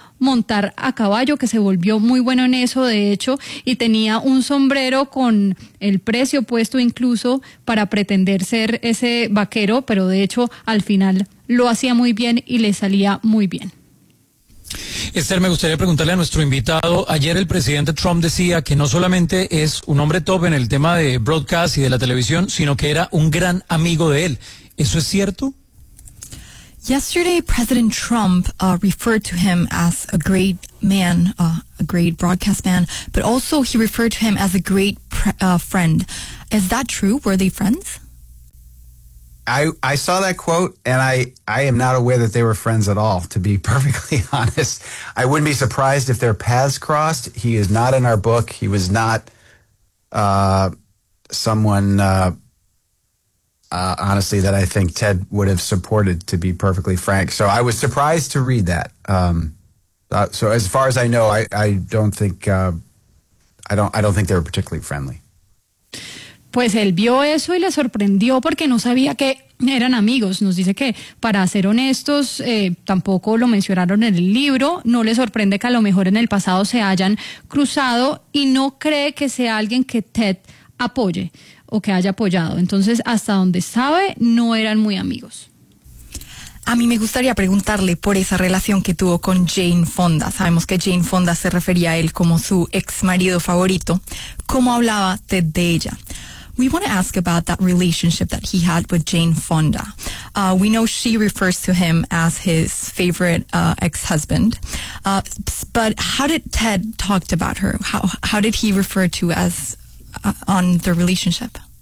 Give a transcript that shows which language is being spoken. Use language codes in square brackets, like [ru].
[es] montar a caballo, que se volvió muy bueno en eso, de hecho, y tenía un sombrero con el precio puesto incluso para pretender ser ese vaquero, pero de hecho al final lo hacía muy bien y le salía muy bien. Esther, me gustaría preguntarle a nuestro invitado. Ayer el presidente Trump decía que no solamente es un hombre top en el tema de broadcast y de la televisión, sino que era un gran amigo de él. ¿Eso es cierto? [en] Yesterday, President Trump referred to him as a great man, a great broadcast man, but also he referred to him as a great friend. Is that true? Were they friends? I saw that quote, and I am not aware that they were friends at all, to be perfectly honest. I wouldn't be surprised if their paths crossed. He is not in our book. He was not someone, honestly, that I think Ted would have supported, to be perfectly frank. So I was surprised to read that. So as far as I know, I don't think they were particularly friendly. [es] Pues él vio eso y le sorprendió porque no sabía que eran amigos. Nos dice que, para ser honestos, tampoco lo mencionaron en el libro. No le sorprende que a lo mejor en el pasado se hayan cruzado y no cree que sea alguien que Ted apoye o que haya apoyado. Entonces, hasta donde sabe, no eran muy amigos. A mí me gustaría preguntarle por esa relación que tuvo con Jane Fonda. Sabemos que Jane Fonda se refería a él como su ex marido favorito. ¿Cómo hablaba Ted de ella? [en] We want to ask about that relationship that he had with Jane Fonda. We know she refers to him as his favorite ex-husband. But how did Ted talk about her? How did he refer to as on the relationship?